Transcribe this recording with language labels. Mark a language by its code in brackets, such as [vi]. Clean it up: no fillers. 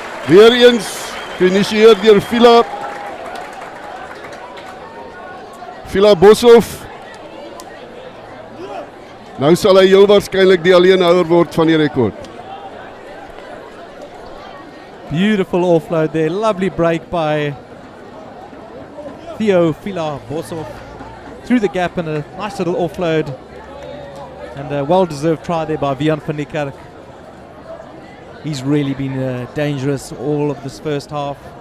[af] Weer eens geïnisieer deur Vila Boshoff. Nou sal hy heel waarskynlik die alleenhouer word van die rekord. [en] Beautiful offload there, lovely break by Vila Boshoff. Through the gap and a nice little offload. And a well-deserved try there by Vian van der Kerk. He's really been dangerous all of this first half.